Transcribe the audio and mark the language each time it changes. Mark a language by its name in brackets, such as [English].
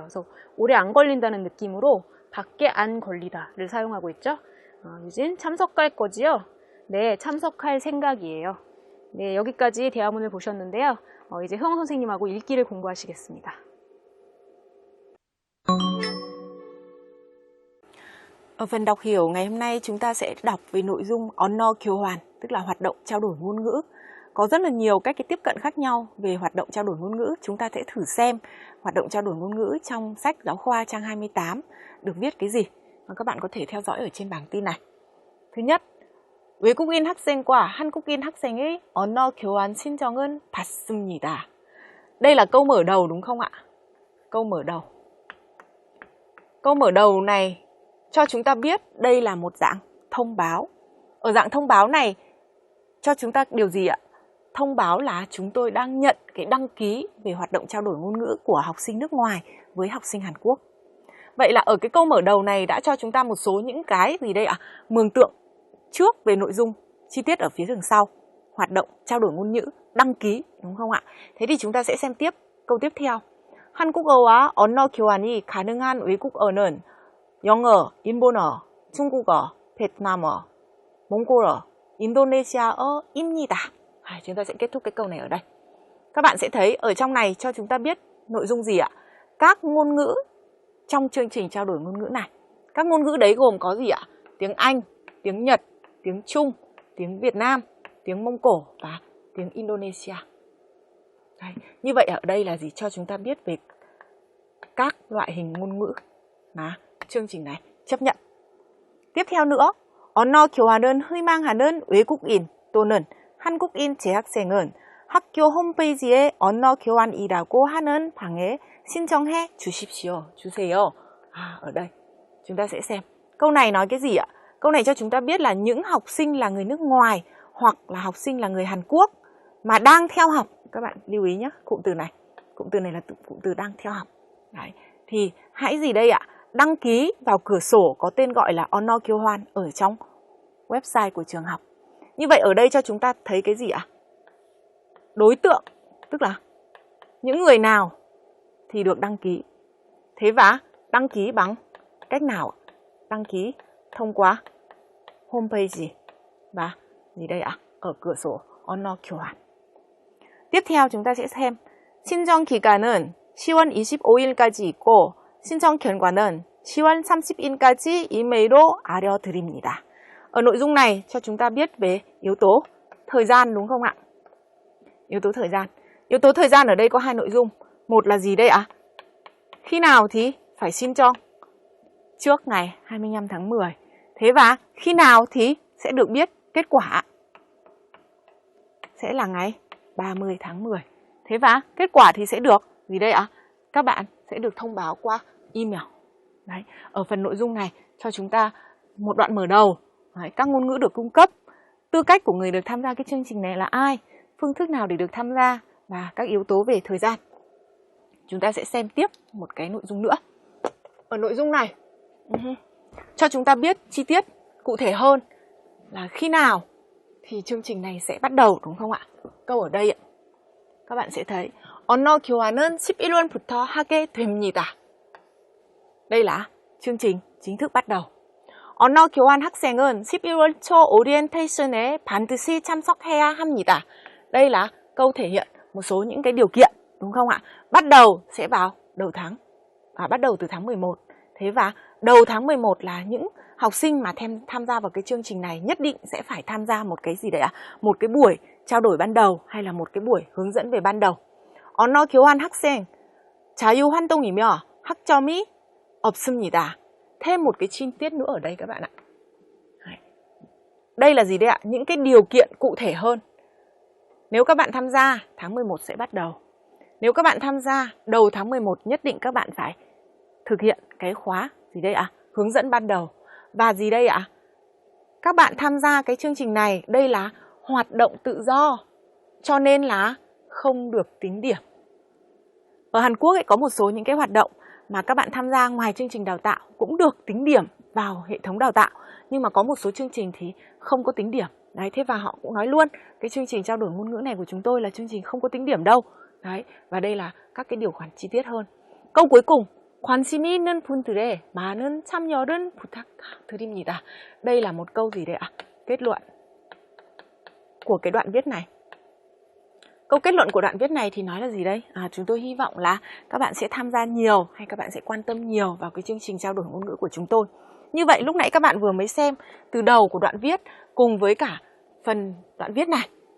[Korean] 그래서 오래 안 걸린다는 느낌으로 밖에 안 걸리다를 사용하고 있죠. 유진, 참석할 거지요? 네, 참석할 생각이에요. 네, 여기까지 대화문을 보셨는데요. 이제 효영 선생님하고 읽기를 공부하시겠습니다. [Vietnamese] Ở phần đọc hiểu ngày hôm nay chúng ta sẽ đọc về nội dung 언어 교환, tức là hoạt động trao đổi ngôn ngữ. Có rất là nhiều cách tiếp cận khác nhau về hoạt động trao đổi ngôn ngữ. Chúng ta sẽ thử xem hoạt động trao đổi ngôn ngữ trong sách giáo khoa trang 28 được viết cái gì. Và các bạn có thể theo dõi ở trên bảng tin này. Thứ nhất, [Korean] 외국인 학생과 한국인 학생의 언어 교환 신청은 받습니다. [Vietnamese] Đây là câu mở đầu đúng không ạ? Câu mở đầu. Câu mở đầu này cho chúng ta biết đây là một dạng thông báo. Ở dạng thông báo này cho chúng ta điều gì ạ? Thông báo là chúng tôi đang nhận cái đăng ký về hoạt động trao đổi ngôn ngữ của học sinh nước ngoài với học sinh Hàn Quốc. Vậy là ở cái câu mở đầu này đã cho chúng ta một số những cái gì đây ạ? Mường tượng trước về nội dung chi tiết ở phía đằng sau. Hoạt động trao đổi ngôn ngữ, đăng ký, đúng không ạ? Thế thì chúng ta sẽ xem tiếp câu tiếp theo. [Korean] 한국어와 언어 교환이 가능한 외국어는 영어, 일본어, 중국어, 베트남어, 몽골어, 인도네시아어입니다. [Vietnamese] Chúng ta sẽ kết thúc cái câu này ở đây. Các bạn sẽ thấy ở trong này cho chúng ta biết nội dung gì ạ? Các ngôn ngữ trong chương trình trao đổi ngôn ngữ này. Các ngôn ngữ đấy gồm có gì ạ? Tiếng Anh, tiếng Nhật, tiếng Trung, tiếng Việt Nam, tiếng Mông Cổ và tiếng Indonesia. Đấy. Như vậy ở đây là gì? Cho chúng ta biết về các loại hình ngôn ngữ mà chương trình này chấp nhận. Tiếp theo nữa, [Korean] 언어 교환은 희망하는 외국인 또는 한국인 재학생은 학교 홈페이지에 언어 교환이라고 하는 방에 신청해 주십시오. 주세요. [Vietnamese] Ở đây chúng ta sẽ xem. Câu này nói cái gì ạ? Câu này cho chúng ta biết là những học sinh là người nước ngoài hoặc là học sinh là người Hàn Quốc mà đang theo học. Các bạn lưu ý nhé, cụm từ này. Cụm từ này là cụm từ đang theo học. Đấy. Thì hãy gì đây ạ? Đăng ký vào cửa sổ có tên gọi là 언어 교환 ở trong website của trường học. Như vậy ở đây cho chúng ta thấy cái gì ạ? Đối tượng, tức là những người nào thì được đăng ký. Thế và đăng ký bằng cách nào? Đăng ký thông qua homepage và gì đây ạ? Ở cửa sổ 언어 교환. tiếp theo chúng ta sẽ xem [Korean] 신청 기간은 10월 25일까지 있고 신청 결과는 10월 30일까지 이메일로 알려드립니다. [Vietnamese] Ở nội dung này cho chúng ta biết về yếu tố thời gian đúng không ạ? Yếu tố thời gian. Yếu tố thời gian ở đây có hai nội dung. Một là gì đây ạ? Khi nào thì phải xin cho trước ngày 25 tháng 10. Thế và khi nào thì sẽ được biết kết quả? Sẽ là ngày 30 tháng 10. Thế và kết quả thì sẽ được gì đây ạ? Các bạn sẽ được thông báo qua email. Đấy, ở phần nội dung này cho chúng ta một đoạn mở đầu. Đấy, các ngôn ngữ được cung cấp, tư cách của người được tham gia cái chương trình này là ai, phương thức nào để được tham gia và các yếu tố về thời gian. Chúng ta sẽ xem tiếp một cái nội dung nữa. Ở nội dung này cho chúng ta biết chi tiết cụ thể hơn là khi nào thì chương trình này sẽ bắt đầu đúng không ạ? Câu ở đây ạ. Các bạn sẽ thấy [Korean] 언어 교환은 11월부터 하게 됩니다. [Vietnamese] Đây là chương trình chính thức bắt đầu. [Korean] 언어 교환 학생은 11월 초 오리엔테이션에 반드시 참석해야 합니다. [Vietnamese] Đây là câu thể hiện một số những cái điều kiện đúng không ạ? Bắt đầu sẽ vào đầu tháng, bắt đầu từ tháng 11. Thế và đầu tháng 11 là những học sinh mà tham gia vào cái chương trình này nhất định sẽ phải tham gia một cái gì đấy ạ? Một cái buổi trao đổi ban đầu hay là một cái buổi hướng dẫn về ban đầu. [Korean] 언어 교환 학생 자유 활동이며 학점이 없습니다. [Vietnamese] Thêm một cái chi tiết nữa ở đây các bạn ạ. Đây là gì đấy ạ? Những cái điều kiện cụ thể hơn. Nếu các bạn tham gia, tháng 11 sẽ bắt đầu. Nếu các bạn tham gia đầu tháng 11 nhất định các bạn phải thực hiện cái khóa gì đây ạ? Hướng dẫn ban đầu. Và gì đây ạ? Các bạn tham gia cái chương trình này, đây là hoạt động tự do, cho nên là không được tính điểm. Ở Hàn Quốc có một số những cái hoạt động mà các bạn tham gia ngoài chương trình đào tạo cũng được tính điểm vào hệ thống đào tạo. Nhưng mà có một số chương trình thì không có tính điểm. Đấy, thế và họ cũng nói luôn, cái chương trình trao đổi ngôn ngữ này của chúng tôi là chương trình không có tính điểm đâu. Đấy, và đây là các cái điều khoản chi tiết hơn. Câu cuối cùng, [Korean] 관심이 있는 분들의 많은 참여를 부탁드립니다. [Vietnamese] Đây là một câu gì đấy ạ? Kết luận của cái đoạn viết này. Câu kết luận của đoạn viết này thì nói là gì đây? Chúng tôi hy vọng là các bạn sẽ tham gia nhiều hay các bạn sẽ quan tâm nhiều vào cái chương trình trao đổi ngôn ngữ của chúng tôi. Như vậy lúc nãy các bạn vừa mới xem từ đầu của đoạn viết cùng với cả phần đoạn viết này.